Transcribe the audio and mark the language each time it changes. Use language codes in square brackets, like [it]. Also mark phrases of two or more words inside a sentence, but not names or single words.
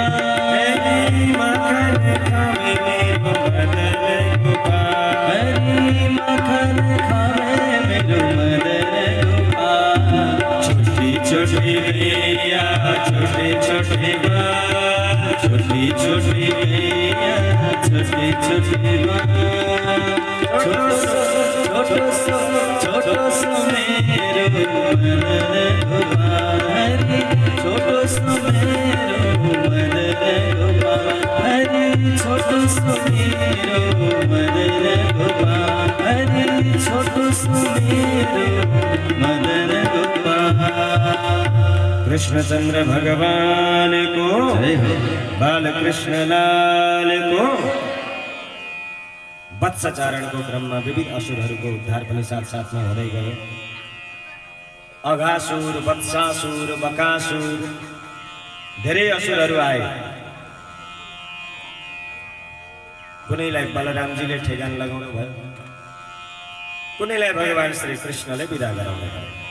[hi] माखन खावे मेरो मदन गोपाल माखन खावे मेरो मदन गोपाल छोटी छोटी गैया छोटे छोटे बाल छोटी छोटी गैया छोटे छोटे बाल छोटो सो मेरो मदन गोपाल छोटो सो मेरो मदन गोपाल छोटो सो मेरो मदन गोपाल छोटो सो मेरो मदन गोपाल। [ne] कृष्णचंद्र भगवान को बाल कृष्ण लाल को वत्सचारण को क्रम में विविध असुरहरूको उद्धार पनि साथ साथमा हुँदै गयो। अघासुर, वत्सासुर, बकासुर धेरै असुरहरू आए। कुनैलाई बलरामजीले ठेगान लगाउनु भयो, कुनैलाई भगवान श्री कृष्णले विदा गराउनु भयो।